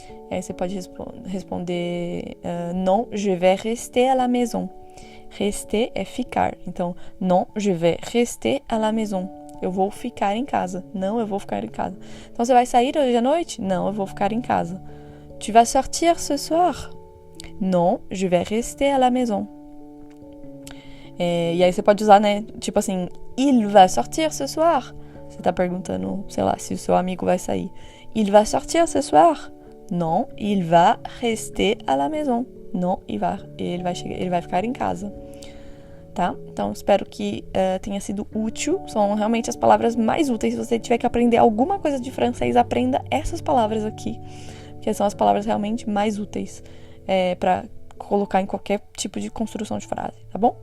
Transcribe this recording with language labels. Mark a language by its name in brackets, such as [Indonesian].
[Portuguese] E aí você pode responder [French] non, je vais rester à la maison. [Portuguese] Rester é ficar. Então, [French] non, je vais rester à la maison. [Portuguese] Eu vou ficar em casa. Não, eu vou ficar em casa. Então, você vai sair hoje à noite? Não, eu vou ficar em casa. [French] Tu vas sortir ce soir? Non, je vais rester à la maison. [Portuguese] E aí você pode usar, né? Tipo assim, [French] il va sortir ce soir. [Portuguese] Você tá perguntando, sei lá, se o seu amigo vai sair. [French] Il va sortir ce soir? Non, il va rester à la maison. [Portuguese] Non, ele vai ficar em casa. Tá? Então, espero que tenha sido útil. São realmente as palavras mais úteis. Se você tiver que aprender alguma coisa de francês, aprenda essas palavras aqui. Que são as palavras realmente mais úteis para colocar em qualquer tipo de construção de frase, tá bom?